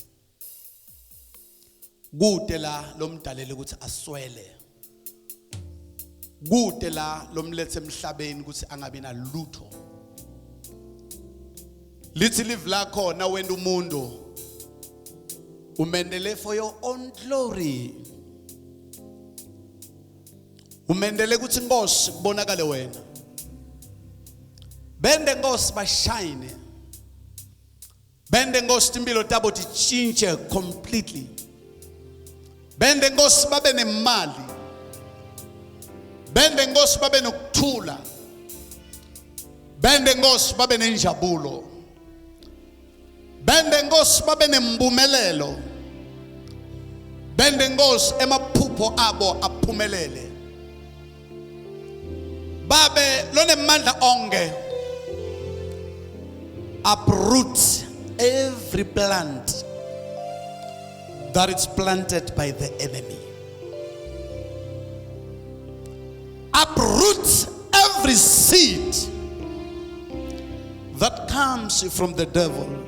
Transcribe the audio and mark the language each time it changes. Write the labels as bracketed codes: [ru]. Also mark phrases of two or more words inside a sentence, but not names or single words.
[ss] Kude la lomdalele ukuthi aswele. Kude la lomlethe emhlabeni ukuthi angabi na lutho. Lithi live lakho na wenda umuntu umendele [en] for your own glory. [ss] Umendele ukuthi inkosi kubonakale wena. Bende inkosi bashine. Bende inkosi impilo tabo tichinche completely. Bende inkosi babe nemali. Bende inkosi babe nokuthula. Bende inkosi babe nenjabulo. Bende inkosi babe nembumelelo. Bende inkosi emaphupho abo aphumelele. Babe lone mandla onge. [en] Uproot every plant that is planted by the enemy. Uproot every seed that comes from the devil.